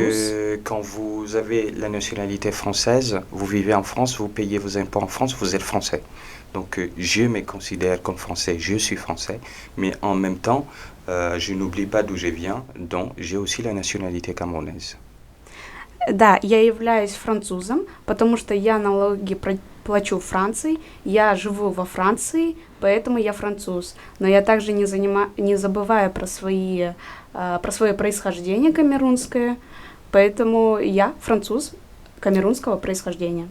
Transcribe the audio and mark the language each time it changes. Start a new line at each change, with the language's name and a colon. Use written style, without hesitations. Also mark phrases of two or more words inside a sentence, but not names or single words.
French: que quand vous avez la nationalité française, vous vivez en France, vous payez vos impôts en France, vous êtes français. Donc je me considère comme français, je suis français, mais en même temps, je n'oublie pas d'où je viens, donc j'ai aussi la nationalité camerounaise.
Russian: Да, я являюсь французом, потому что я налоги плачу в Франции, я живу во Франции, поэтому я француз. Но я также не забываю про свое происхождение камерунское, поэтому я француз камерунского происхождения.